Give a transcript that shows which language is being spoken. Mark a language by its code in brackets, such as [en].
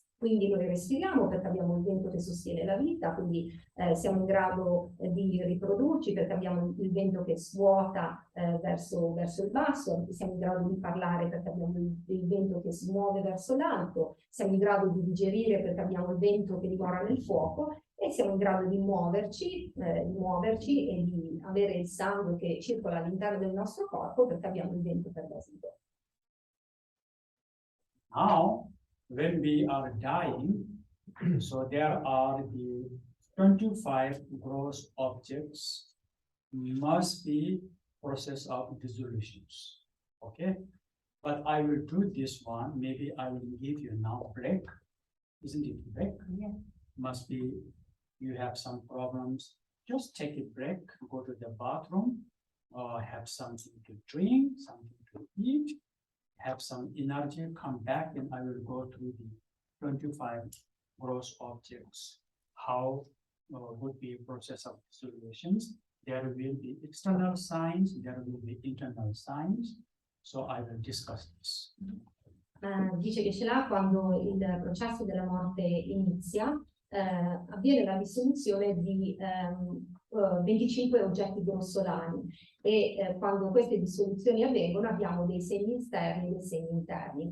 [it] Quindi noi respiriamo perché abbiamo il vento che sostiene la vita, quindi siamo in grado di riprodurci perché abbiamo il vento che svuota verso il basso, siamo in grado di parlare perché abbiamo il vento che si muove verso l'alto, siamo in grado di digerire perché abbiamo il vento che dimora nel fuoco e siamo in grado di muoverci e di avere il sangue che circola all'interno del nostro corpo perché abbiamo il vento pervasivo. [en] Now, when we are dying, so there are the 25 gross objects must be process of dissolutions. Okay, but I will do this one. Maybe I will give you now break. Isn't it break? Yeah. Must be you have some problems. Just take a break. Go to the bathroom. Have something to drink, something to eat. Have some energy, come back, and I will go through the 25 gross objects. How would be a process of dissolutions? There will be external signs, there will be internal signs. So I will discuss this. [it] Dice che ce l'ha quando il processo della morte inizia, avviene la dissoluzione di 25 oggetti grossolani e quando queste dissoluzioni avvengono abbiamo dei segni esterni e dei segni interni.